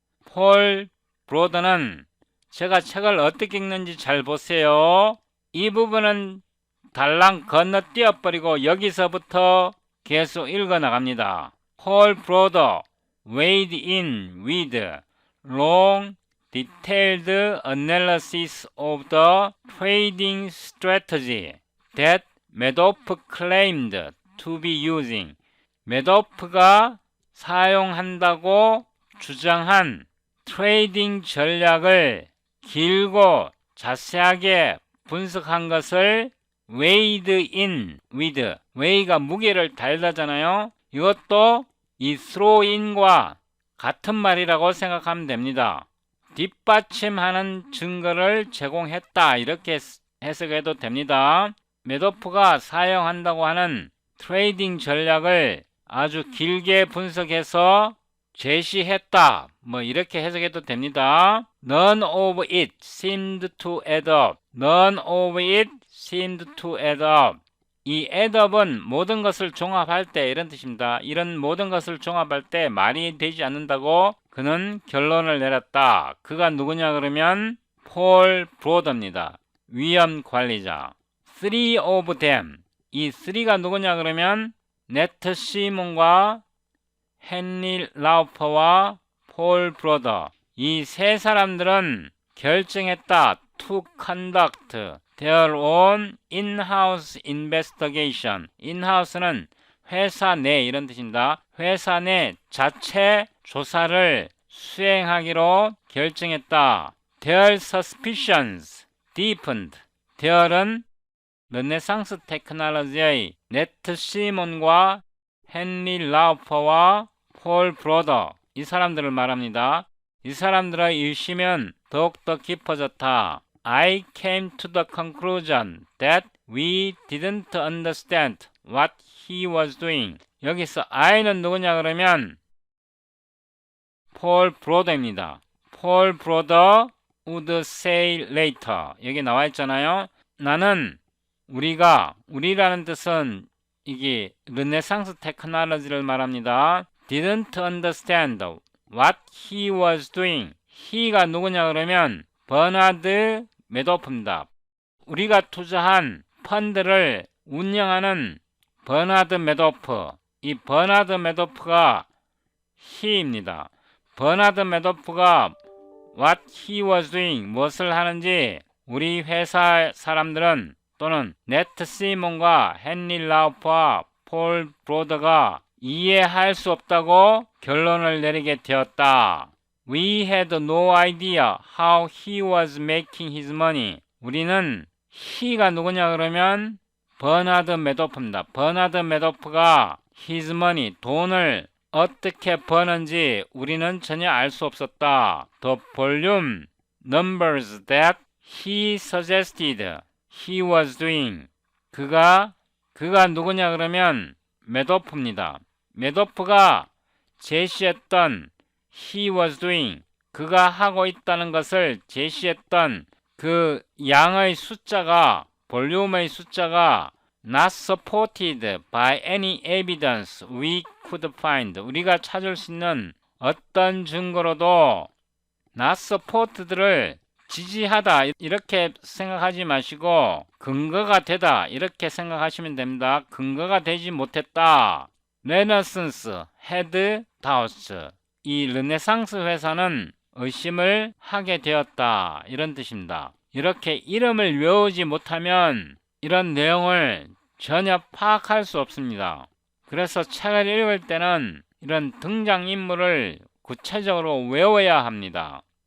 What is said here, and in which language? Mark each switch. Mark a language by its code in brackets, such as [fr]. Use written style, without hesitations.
[ko] 폴 브로더는 제가 책을 어떻게 읽는지 잘 보세요. 이 부분은 달랑 건너뛰어버리고 여기서부터 계속 읽어나갑니다. [en] 폴 브로더 weighed in with long detailed analysis of the trading strategy that Madoff claimed to be using. [ko] 메도프가 사용한다고 주장한 트레이딩 전략을 길고 자세하게 분석한 것을 [en] weighed in with, [ko] weigh가 무게를 달다잖아요. 이것도 이 [en] throw in [ko] 과 같은 말이라고 생각하면 됩니다. 뒷받침하는 증거를 제공했다 이렇게 해석해도 됩니다. 메도프가 사용한다고 하는 트레이딩 전략을 아주 길게 분석해서 제시했다 뭐 이렇게 해석해도 됩니다. [en] None of it seemed to add up. None of it seemed to add up. [ko] 이 [en] add up [ko] 은 모든 것을 종합할 때 이런 뜻입니다. 이런 모든 것을 종합할 때 말이 되지 않는다고 그는 결론을 내렸다. 그가 누구냐 그러면 폴 브로더입니다. 위험 관리자. [en] Three of them. [ko] 이 3가 누구냐 그러면 네트 시몬과 헨리 라우퍼와 폴 브로더. 이 세 사람들은 결정했다. [en] To conduct their own in-house investigation. [ko] in-house는 회사 내 이런 뜻입니다. 회사 내 자체 조사를 수행하기로 결정했다. [en] Their suspicions deepened. [ko] their은 르네상스 테크놀로지의 네트 시몬과 헨리 라우퍼와 폴 브로더 이 사람들을 말합니다. 이 사람들의 의심은 더욱더 깊어졌다. [en] I came to the conclusion that we didn't understand what he was doing. [ko] 여기서 I는 누구냐 그러면 폴 브로더입니다. [en] 폴 브로더 would say later. [ko] 여기 나와 있잖아요. 나는 우리라는 뜻은 이게 르네상스 테크놀로지를 말합니다. [en] didn't understand what he was doing. [ko] he가 누구냐 그러면 버나드 메도프입니다. 우리가 투자한 펀드를 운영하는 버나드 매도프. 이 버나드 매도프가 he입니다. 버나드 매도프가 [en] what he was doing, [ko] 무엇을 하는지 우리 회사 사람들은 또는 네트 시몬과 헨리 라우프와 폴 브로더가 이해할 수 없다고 결론을 내리게 되었다. [en] We had no idea how he was making his money. [ko] 우리는 he가 누구냐 그러면 버나드 매도프입니다. 버나드 매도프가 [en] his money, [ko] 돈을 어떻게 버는지 우리는 전혀 알 수 없었다. [en] The volume numbers that he suggested he was doing. [ko] 그가 누구냐 그러면 매도프입니다. 매도프가 제시했던 [en] he was doing, [ko] 그가 하고 있다는 것을 제시했던 그 양의 숫자가, 볼륨의 숫자가 [en] not supported by any evidence we could find. [ko] 우리가 찾을 수 있는 어떤 증거로도 [en] not supported [ko] 를 지지하다 이렇게 생각하지 마시고 근거가 되다 이렇게 생각하시면 됩니다. 근거가 되지 못했다. [en] Renaissance had doubts. [ko] 이 르네상스 회사는 의심을 하게 되었다, 이런 뜻입니다. 이렇게 이름을 외우지 못하면 이런 내용을 전혀 파악할 수 없습니다. 그래서 책을 읽을 때는 이런 등장인물을 구체적으로 외워야 합니다.